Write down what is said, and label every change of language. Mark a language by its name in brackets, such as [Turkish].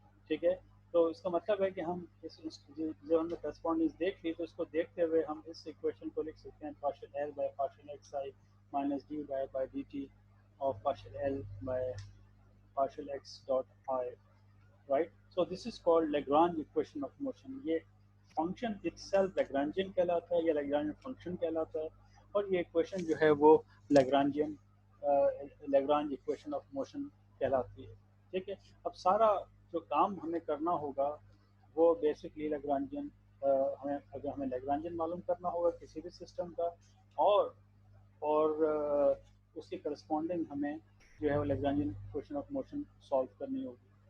[Urdu] ٹھیک ہے، تو اس کا مطلب ہے کہ ہم جب ہم نے کرسپونڈنس دیکھ لی تو اس کو دیکھتے ہوئے ہم اس ایکویشن کو لکھ سکتے ہیں partial L by partial x I minus D Y by D T of partial L by [English] partial x dot I, right? So this is called Lagrange equation of motion. [Urdu] یہ function itself Lagrangian کہلاتا ہے یا Lagrangian function کہلاتا ہے، اور یہ equation جو ہے وہ Lagrangian Lagrange equation of motion کہلاتی ہے. ٹھیک ہے، اب سارا جو کام ہمیں کرنا ہوگا وہ بیسکلی Lagrangian اگر ہمیں Lagrangian معلوم کرنا ہوگا کسی بھی سسٹم کا، اور اس کی کرسپونڈنگ ہمیں جو ہے وہ لیگرانجین ایکویشن آف موشن سالو کرنی ہوگی.